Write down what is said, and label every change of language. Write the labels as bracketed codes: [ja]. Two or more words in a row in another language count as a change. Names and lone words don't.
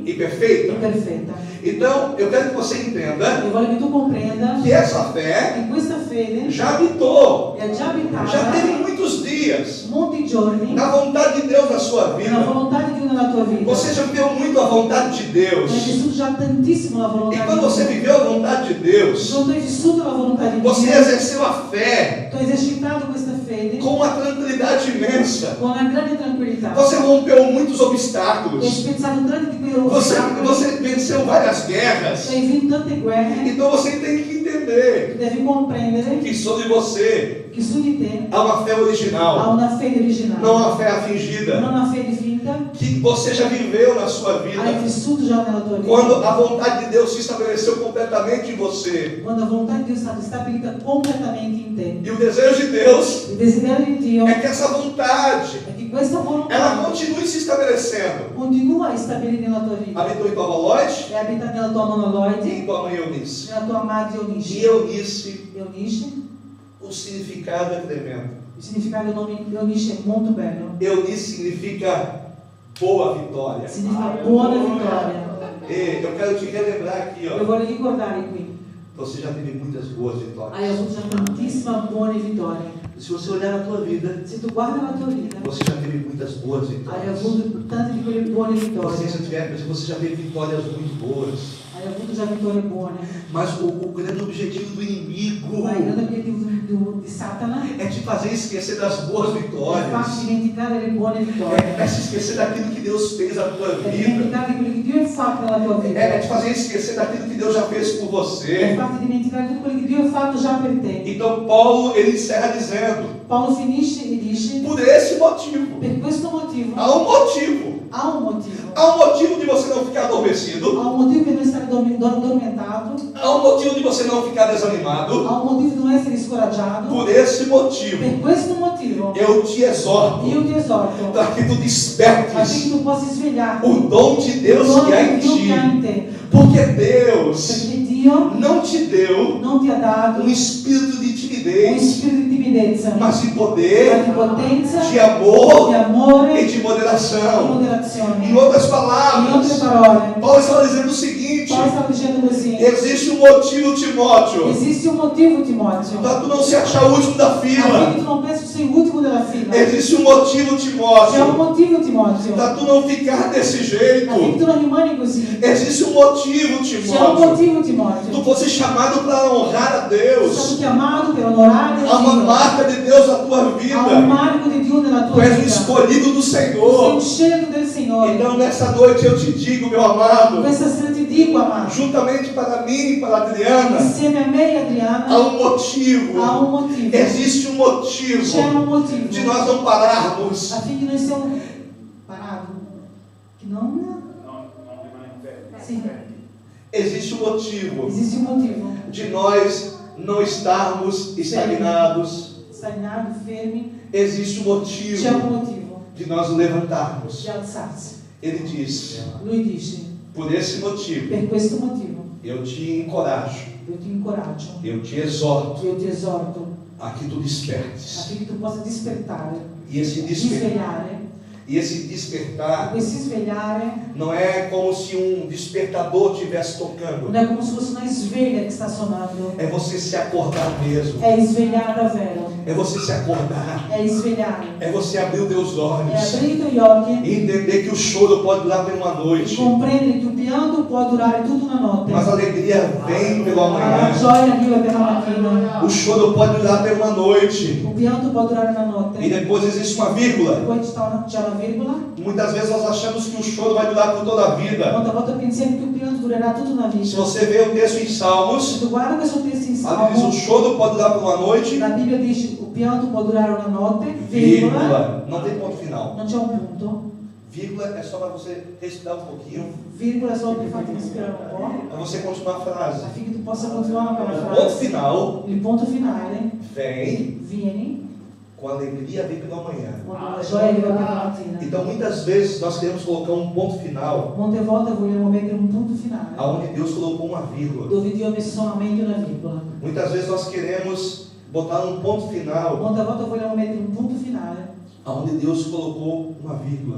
[pt] e [it] e [pt] perfeita. [it] perfetta. [pt] Então, eu quero que você entenda [it] Eu voglio che tu comprenda [pt] que essa fé [it] che questa fede [pt] já habitou, [it] è già [pt] já teve [it] abitata [pt] muitos dias [it] molti giorni [pt] na vontade de Deus na sua [it] nella [pt] vida. [it] volontà di Dio nella tua vita. [pt] Você já viveu muito a vontade de Deus. [it] Hai vissuto già tantissimo la [pt] E [it] volontà [pt] quando [it] di [pt] você [it] Dio. [pt] viveu a vontade de Deus, [it] Quando tu hai vissuto la volontà di [pt] você [it] Dio, [pt] exerceu a fé [it] tu hai esercitato questa fede [pt] com uma tranquilidade imensa. [it] con una grande tranquillità. [pt] Você rompeu muitos [it] Tu hai [pt] obstáculos. [it] spezzato tanti di quei [pt] Você [it] ostacoli. [pt] venceu várias [it] Tu [pt] guerras. [it] hai vinto tante guerre. [pt] Então você tem que entender [it] Tu devi comprendere [pt] que sobre você [it] che su di te [pt] há uma fé [it] ha [pt] original, [it] una fede originale, [pt] não uma fé fingida, [it] non una fede finta. [pt] que você já viveu na sua [it] Hai [pt] vida. [it] vissuto già nella tua vita. [pt] Quando a vontade de Deus se estabeleceu completamente em você. [it] Quando a volontà di Dio è stata stabilita completamente in te. [pt] E o desejo de Deus [it] Il desiderio di Dio [pt] é que essa vontade, [it] è che questa [pt] ela [it] volontà [pt] continue se estabelecendo. [it] continua a stabilire nella tua vita. [pt] Habitou em tua avó Loide [it] È abitata nella tua nonna [pt] e [it] Loide, [pt] em tua mãe Eunice. [it] nella tua madre [pt] E [it] Eunice. [pt] Eunice, [it] Eunice, [pt] o significado é tremendo. [it] il significato del nome Eunice è molto bello. [pt] Eunice significa boa vitória. [it] Significa buona vittoria. [pt] E eu quero te relembrar aqui, [it] Io [pt] ó. [it] voglio ricordare qui, [pt] Você já teve muitas boas vitórias. [it] hai avuto già tantissime buone vittorie. [pt] Se você olhar na tua vida, [it] Se tu guardi la tua vita, [pt] você já teve muitas boas [it] hai [pt] vitórias. [it] avuto tante di quelle buone [pt] Você, [it] vittorie. [pt] se tiver, mas você já teve vitórias muito boas. [it] Hai avuto già vittorie buone. [pt] Mas o grande objetivo do inimigo [it] Ma il grande obiettivo di Satana [pt] é te fazer esquecer das boas [it] è farti [pt] vitórias. [it] dimenticare le buone vittorie. [pt] É se esquecer daquilo que Deus fez na tua [it] È [pt] vida. [it] dimenticare quello che Dio ha fatto nella tua vita. [pt] É te fazer esquecer daquilo que Deus já fez por [it] È [pt] você. [it] farti dimenticare tutto quello che Dio ha fatto già per te. [pt] Então Paulo, ele encerra dizendo, [it] Paolo finisce e dice, [pt] por esse motivo. [it] per questo motivo, [pt] Há um motivo. [it] há un motivo. [pt] Há um motivo de você não ficar adormecido. [it] Há un motivo per non stare addormentato. [pt] Há um motivo de você não ficar desanimado. [it] Há un motivo di non essere scoraggiato. [pt] Por esse motivo, [it] Per questo motivo, [pt] eu te exorto [it] io ti esorto [pt] para que tu [it] affinché [pt] despertes [it] tu possa svegliarti [pt] o dom de Deus que há em [it] Dio che ha [pt] ti. [it] in te. [pt] Porque Deus [it] Perché Dio [pt] não te deu [it] non ti ha dato [pt] um espírito de [it] un [pt] timidez, [it] spirito di timidezza, [pt] mas de [it] ma [pt] poder, [it] di potenza, [pt] de [it] di [pt] amor [it] amore [pt] e [it] e [pt] de [it] di [pt] moderação. [it] moderazione. [pt] Em outras [it] In altre [pt] palavras, [it] parole, [pt] Paulo está dizendo o seguinte: [it] Paolo stava dicendo così: [pt] existe um motivo, Timóteo, [it] esiste un motivo, Timoteo, [pt] para tu não se achar o último da fila. [it] affinché tu non pensi che sei l'ultimo della fila. [pt] Existe um motivo, [it] C'è un [pt] Timóteo, [it] motivo, Timoteo, [pt] para tu não ficar desse jeito. [it] affinché tu non rimani così. [pt] Existe um motivo, [it] C'è un [pt] Timóteo. [it] motivo, [pt] Tu [it] Timoteo. [pt] fosse chamado para honrar a [it] Sei [pt] Deus. [it] stato chiamato per onorare [pt] Há uma [it] Dio. [pt] marca de Deus na tua Há um vida. [it] marco di Dio nella [pt] Tu [it] tua [pt] és um [it] vita. [pt] escolhido do [it] Sei [pt] Senhor. [it] un scelto del Signore. [pt] Então nessa noite eu te digo, meu amado, [it] Questa sera ti dico, amato, [pt] juntamente para mim e para a Adriana, [it] insieme a me e [pt] há [it] Adriana, [pt] um motivo. [it] há un motivo. [pt] Existe um motivo [it] C'è un motivo [pt] de nós não pararmos. [it] affinché noi siamo parati. Che non? Non rimaniamo fermi. Sì. [pt] Existe um motivo [it] Esiste un motivo. [pt] de nós não estarmos estagnados. [it] Stagnati, fermi. [pt] Existe um [it] C'è un [pt] motivo [it] motivo [pt] de nós levantarmos. [it] di alzarsi. [pt] Ele diz: [it] Lui dice, [pt] por esse motivo, [it] per questo motivo [pt] eu te encorajo, [it] io ti incoraggio, [pt] eu te exorto [it] io ti esorto [pt] a que tu despertes. [it] affinché tu possa despertare, [pt] E esse despertar, [it] risvegliare. [pt] E esse despertar [it] Esse svegliare [pt] não é como se um despertador estivesse tocando. [it] non è come se fosse una sveglia che sta suonando. [pt] É você se acordar mesmo. [it] È svegliare davvero. [pt] É você se acordar. [it] È svegliare. [pt] É você abrir os teus [it] È [pt] olhos. [it] aprire i tuoi occhi [pt] E entender que o choro pode durar por uma [it] e [pt] noite. [it] comprendere che il pianto può durare tutta una notte. [pt] Mas a alegria vem pela [it] Ma la [pt] manhã. [it] gioia arriva per la mattina. [pt] O choro pode durar por uma noite. [it] Il pianto può durare una notte. [pt] E depois existe uma vírgula. [it] Poi c'è una virgola. [pt] Muitas vezes nós achamos que o choro vai durar por toda a vida. [it] Molte volte pensiamo che il pianto durerà tutta una [pt] Se [it] vita. [pt] você vê o texto em Salmos, [it] Se tu guarda questo testo in [pt] ali diz: o [it] Salmo, [pt] choro pode durar por uma noite, [it] la Bibbia dice il pianto può durare una notte, virgola, [pt] vírgula. Não tem ponto final. [it] non c'è un punto. [pt] Vírgula é só para você respirar um pouquinho, [it] Virgola solo per farti respirare un po', [pt] para você continuar a frase. [it] affinché tu possa continuare con la [pt] O ponto [it] frase. [pt] final [it] Il punto finale [pt] vem [it] viene [pt] com a alegria vem pela manhã. [it] quando la gioia arriva per la mattina. [pt] Então muitas vezes nós queremos colocar um ponto final [it] Molte volte vogliamo mettere un punto finale [pt] aonde Deus colocou uma vírgula. [it] dove Dio ha messo solamente una virgola. [pt] Muitas vezes nós queremos botar um ponto final [it] Molte volte vogliamo mettere un punto finale [pt] aonde Deus colocou uma vírgula.